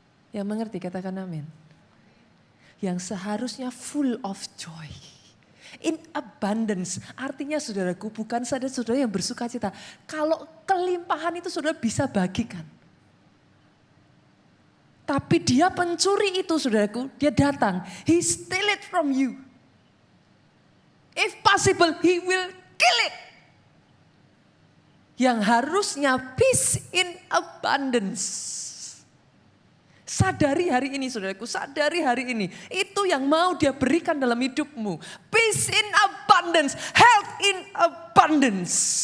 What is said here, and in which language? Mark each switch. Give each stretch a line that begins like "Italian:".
Indonesian: Yang mengerti katakan amin. Yang seharusnya
English: full of joy. In abundance.
Indonesian: Artinya saudaraku bukan saja saudara yang bersuka cita. Kalau kelimpahan itu saudara bisa bagikan. Tapi dia pencuri itu saudaraku. Dia datang.
English: He steal it from you. If possible he will kill it.
Indonesian: Yang harusnya
English: peace in abundance.
Indonesian: Sadari hari ini saudaraku, sadari hari ini. Itu yang mau dia berikan dalam hidupmu.
English: Peace in abundance, health in abundance.